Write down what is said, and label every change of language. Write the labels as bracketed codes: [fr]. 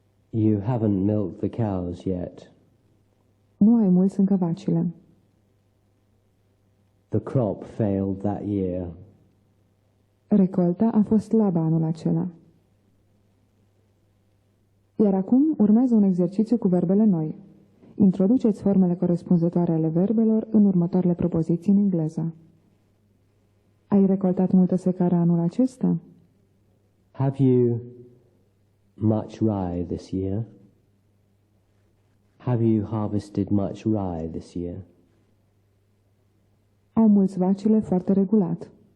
[en] You haven't milked the cows yet. [ro] Nu ai mulți încă vacile. [en] The crop failed that year. [ro] Recolta a fost slabă anul acela. Iar acum urmează un exercițiu cu verbele noi. Introduceți formele corespunzătoare ale verbelor în următoarele propoziții în engleză. Ai recoltat multă secară anul acesta? [en] Have you much rye this year? Have you harvested much rye this year? [ro] Au mulți vacile foarte regulat.